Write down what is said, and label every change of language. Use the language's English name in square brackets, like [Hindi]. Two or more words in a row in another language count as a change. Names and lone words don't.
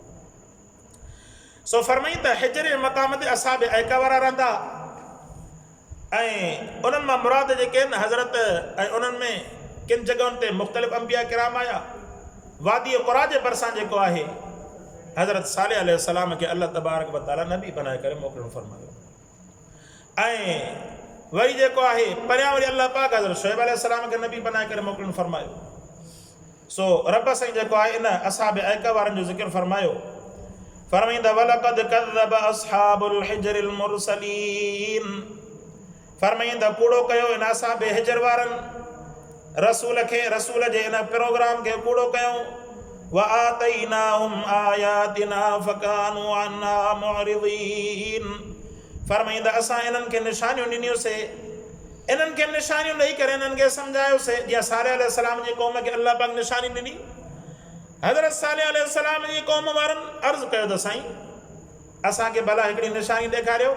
[Sindhi] सो फरमाई त हिजर मक़ाम ते असहाब ऐका वारा रहंदा ऐं उन्हनि मां मुराद जेके आहिनि हज़रत, ऐं उन्हनि में किन जॻहियुनि ते मुख़्तलिफ़ अंबिया किराम आया, वादी क़ुरा जे भरिसां जेको आहे हज़रत सालेह अलैहिस्सलाम खे अल्लाह [Arabic] تبارك وتعالى [Sindhi] नबी बनाए करे मोकिलणु फरमायो। ऐं वरी जेको आहे परियां वरी अल्लाह पाक हज़रत शुएब अलैहिस्सलाम खे नबी बनाए करे मोकिलणु फरमायो। सो रब साईं जेको आहे इन असहाब ऐका वारनि जो ज़िक्र फरमायो, फरमाईंदा [Arabic] ولقد كذب أصحاب الحجر المرسلين, [Sindhi] फरमाईंदा कूड़ो कयो इन असहाब हिज्र वारनि रसूल खे, रसूल जे इन प्रोग्राम खे कूड़ो कयो। [Arabic] وآتيناهم آياتنا فكانوا عنها معرضين, [Sindhi] फरमाईंदा असां इन्हनि खे निशानियूं ॾिनियूंसीं, इन्हनि खे निशानियूं ॾेई करे इन्हनि खे सम्झायोसीं। जीअं सालेह अलैहिस्सलाम जी क़ौम खे अल्लाह पाक निशानी ॾिनी, हज़रत सालेह अलैहिस्सलाम जी क़ौम वारनि अर्ज़ु कयो त साईं असांखे भला हिकिड़ी निशानी ॾेखारियो।